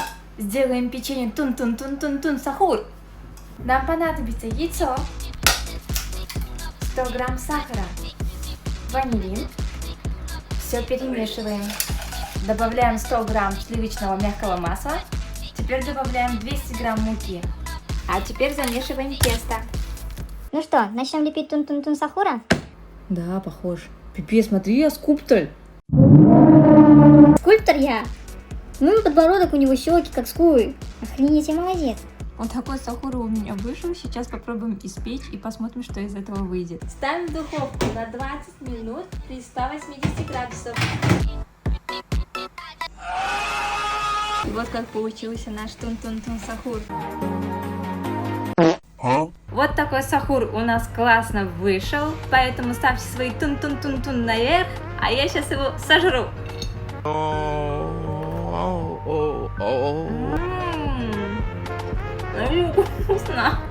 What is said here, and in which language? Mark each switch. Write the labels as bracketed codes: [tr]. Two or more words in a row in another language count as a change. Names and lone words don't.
[ru] Сделаем печенье тун-тун-тун-тун-тун сахур. Нам понадобится яйцо, 100 грамм сахара, ванилин. Все перемешиваем. Добавляем 100 грамм сливочного мягкого масла. Теперь добавляем 200 грамм муки. А теперь замешиваем тесто. Ну что, начнем лепить тун-тун-тун сахура? Да, похож. Пипец, смотри, я скульптор. Скульптор я? Ну и подбородок у него, щеки как скулы. Охренеть, я молодец. Вот такой сахур у меня вышел. Сейчас попробуем испечь и посмотрим, что из этого выйдет. Ставим в духовку на 20 минут при 180 градусов. И вот как получился наш тун-тун-тун сахур. Вот такой сахур у нас классно вышел, поэтому ставьте свои тун-тун-тун-тун наверх, а я сейчас его сожру. Вкусно.